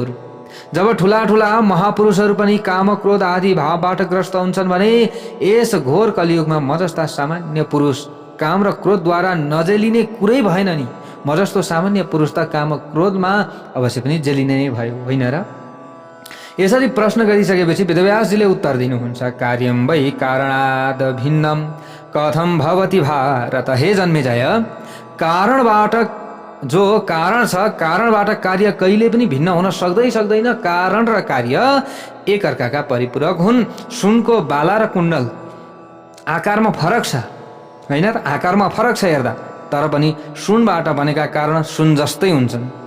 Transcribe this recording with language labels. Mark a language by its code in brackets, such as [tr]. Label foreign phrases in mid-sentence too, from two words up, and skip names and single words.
[ne] बरु जब ठुला ठुला महापुरुषहरू पनि काम क्रोध आदि भावबाट ग्रस्त हुन्छन् भने यस घोर कलियुगमा म जस्ता सामान्य पुरुष काम र क्रोधद्वारा नजेलिने कुरै भएन नि। म जस्तो सामान्य पुरुष त काम क्रोधमा अवश्य पनि जेलिने नै भयो, होइन र? यसरी प्रश्न गरिसकेपछि वेदव्यासजीले उत्तर दिनुहुन्छ। [sa] कार्यं वै कारणाद भिन्नम कथम भवति भारत। [ne] हे जन्मेजय, कारणबाट जो कारण छ, कारणबाट कार्य कहिले पनि भिन्न हुन सक्दैन। कारण र कार्य एकअर्काका परिपूरक हुन्। सुनको बाला र कुण्डल आकारमा फरक छ, होइन र? आकारमा फरक छ हेर्दा, तर पनि सुनबाट बनेका कारण सुन जस्तै हुन्छन्।